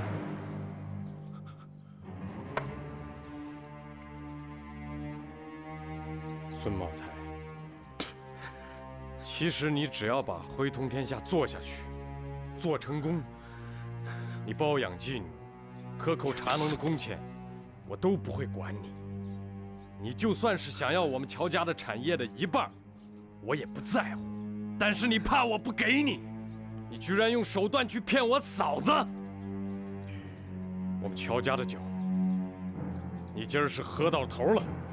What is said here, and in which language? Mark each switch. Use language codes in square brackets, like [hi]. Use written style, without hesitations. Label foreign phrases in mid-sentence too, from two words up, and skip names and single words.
[zh] 孫茂才，其實你只要把匯通天下做下去，做成功，你包養妓女，克扣茶農的工錢，我都不會管你。你就算是想要我們喬家的產業的一半，我也不在乎。但是你怕我不給你，你居然用手段去騙我嫂子。我們喬家的酒，你今兒是喝到頭了。